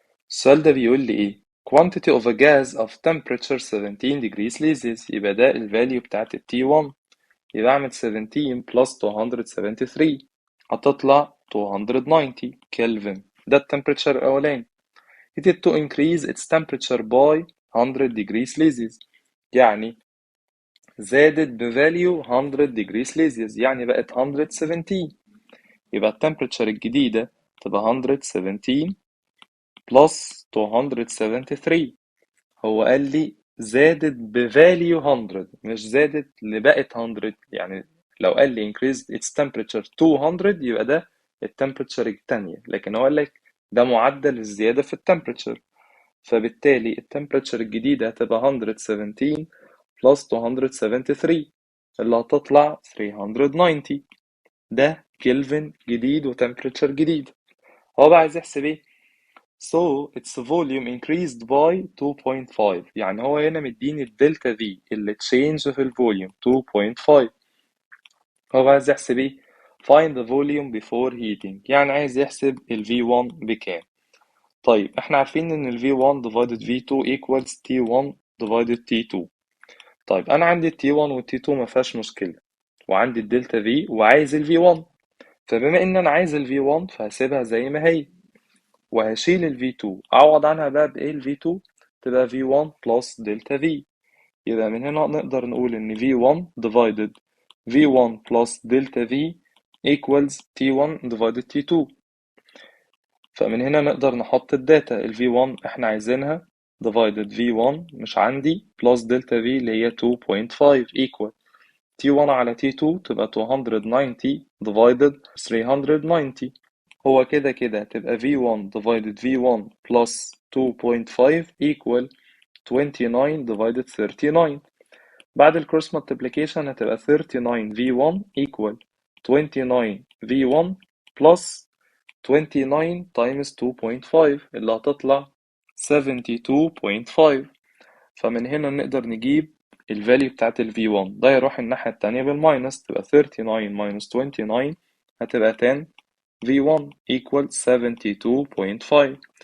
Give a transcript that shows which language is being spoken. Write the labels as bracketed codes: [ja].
[ar] السؤال ده بيقول لي إيه؟ quantity of a gas of temperature 17 degrees Celsius، يبقى ده الفاليو بتاعت التي 1، يبقى أعمل 17 plus 273 هتطلع 290 كلفن، ده التمبريتشر الأولاني. [en] it is to increase its temperature by 100 degrees Celsius، يعني زادت بفاليو 100 degree Celsius، يعني بقت 117. [ar] يبقى التمبريتشر الجديدة تبقى 117 plus 273. هو قال لي زادت بفاليو 100، مش زادت لبقت 100. يعني لو قال لي increased its temperature to 100 يبقى ده التمبريتشر التانية، لكن هو قال لك ده معدل الزيادة في التمبريتشر، فبالتالي التمبريتشر الجديدة هتبقى 117 plus 273 اللي هتطلع 390. ده كلفن جديد وتمبريتشر جديد. هو بقى عايز يحسب ايه؟ so its volume increased by 2.5، يعني هو هنا مديني الدلتا في اللي تشينج في الفوليوم 2.5. هو بقى عايز يحسب ايه؟ find the volume before heating، يعني عايز يحسب ال V1 بكام. طيب احنا عارفين ان ال V1 divided V2 equals T1 divided T2. طيب انا عندي ال T1 وال T2 ما فيهاش مشكلة، وعندي الدلتا في وعايز ال V1، فبما ان انا عايز ال V1 فهسيبها زي ما هي، وهشيل ال V2 اعوض عنها بقى بايه ال V2، تبقى V1 plus دلتا V. يبقى من هنا نقدر نقول ان V1 divided V1 plus دلتا V equals T1 divided T2. فمن هنا نقدر نحط الداتا، ال V1 احنا عايزينها divided V1 مش عندي plus دلتا V اللي هي 2.5 equal T1 على T2 تبقى 290 divided 390. هو كده كده هتبقى V1 divided V1 plus 2.5 equal 29 divided 39. بعد الكروس multiplication هتبقى 39 V1 equal 29 V1 plus 29 times 2.5 اللي هتطلع 72.5. فمن هنا نقدر نجيب الفاليو بتاعت ال V1، ده يروح الناحية التانية بالماينس، تبقى 39 minus 29 هتبقى 10 V1 equal 72.5.